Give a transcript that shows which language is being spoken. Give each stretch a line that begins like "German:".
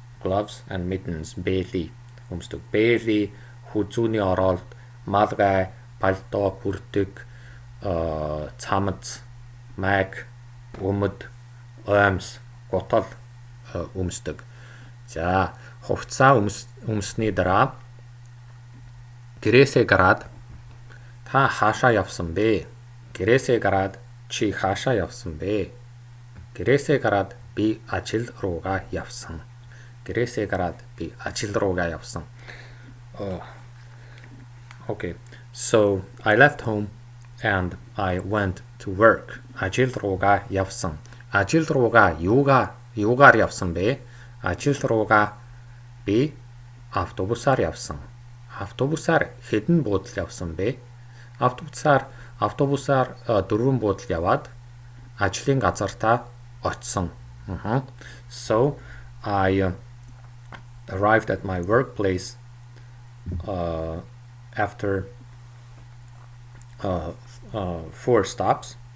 English: Gloves and mittens, belly.
Mongolian: Өмсдөг. Belly, хүзүүний оролт, маргай, пальто, бүртэг, цамц, майг, өмд, оймс, гутал өмсдөг. За, хувцас өмсний дараа гэрээсээ гараад та хаашаа явсан бэ? Гэрээсээ гараад чи хаашаа явсан бэ? Гэрээсээ гараад би ажил руугаа явсан. Гэрээсээ гараад би ажил руугаа явсан.
English: Okay. So I left home and I went to work.
Mongolian: Ажил руугаа явсан. Ажил руугаа юугаар явсан бэ? Ажил руугаа би автобусаар явсан. Автобусаар хэдэн буудал явсан бэ? Автобусаар 4 буудал яваад ажлын газартаа очсон.
English: So I arrived at my workplace after 4 stops.